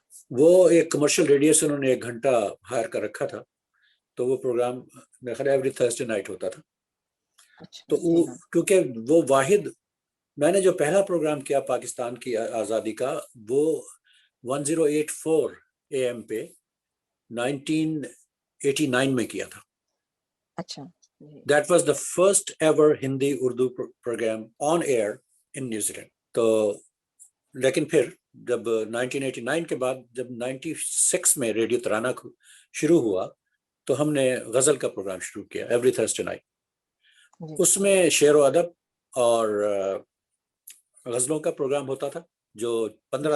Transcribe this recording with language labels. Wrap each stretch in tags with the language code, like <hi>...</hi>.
<ur>وہ ایک commercial radio سے انہوں نے 1 گھنٹہ ہائر کر رکھا تھا, تو وہ پروگرام میرے خیال ایوری تھرسڈے نائٹ ہوتا تھا. اچھا. تو جی ہاں کیونکہ وہ واحد, میں نے جو پہلا پروگرام کیا پاکستان کی آزادی کا وہ 1084 AM پہ 1989 میں کیا تھا. اچھا. جی</ur> <en>That was the first ever Hindi Urdu program on air in New Zealand.</en> <ur>تو لیکن پھر جب 1989 کے بعد جب 96 میں ریڈیو ترانہ شروع ہوا تو ہم نے غزل کا پروگرام شروع کیا ایوری تھرسڈے نائٹ. جی اس میں شعر و ادب اور غزلوں کا پروگرام ہوتا تھا جو 15</ur>